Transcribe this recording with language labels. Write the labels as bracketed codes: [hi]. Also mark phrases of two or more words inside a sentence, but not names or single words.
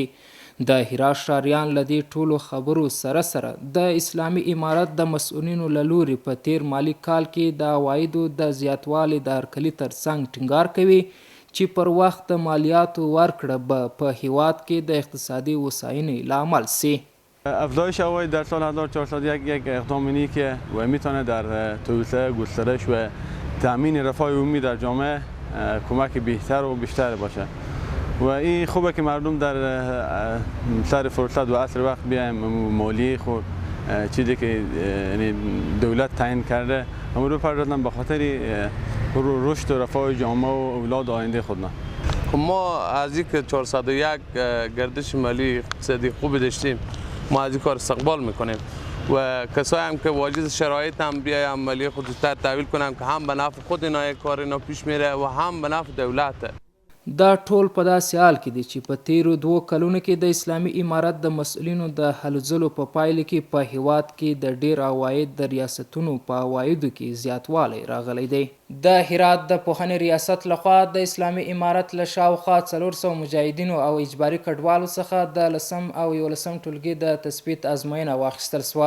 [ps] د هرات ښاریان له دې ټولو خبرو سره سره د اسلامي امارت د مسؤلینو له لوري په تیر مالی کال کې د عوایدو د زیاتوالي د هرکلي ترڅنګ ټینګار کوي چې پر وخت د مالیاتو ورکړه به په هیواد کې د اقتصادی وساینې لامل سي. [fa] افزایش عواید در سال 1401 یک اقدامی که میتونه در توسعه گسترش و تامین رفاه عمومی در جامعه کمک بهتر و بیشتر باشه و این خوبه که مردم در سر فرصت و عصر وقت بیایم مالی خود چیزی که دولت تعیین کرده هم رو پردازن به خاطر رشد و رفاه جامعه و اولاد آینده خودنا. ما از اینکه 401 گردش مالی اقتصادی خوب داشتیم ما از این کار استقبال میکنیم و کسایی هم که واجد شرایط هم بیایم مالی خود زودتر تحویل کنم که هم به نفع خود اینا کار اینا پیش میره و هم به نفع دولت. [ps] دا ټول په داسې حال کې دي چې په تیرو 2 کلونو کې د اسلامي امارت د مسؤلینو د هلو ځلو په پایله کې په هیواد کې د ډیر عواید د ریاستونو په عوایدو کې زیاتوالی راغلی دی. د هرات د پوهنې ریاست لخوا د اسلامي امارت له شاوخوا 400 مجاهدینو او اجباري کډوالو څخه د 10 او 11 ټولګي د تثبیت ازموینه واخیستل سوه.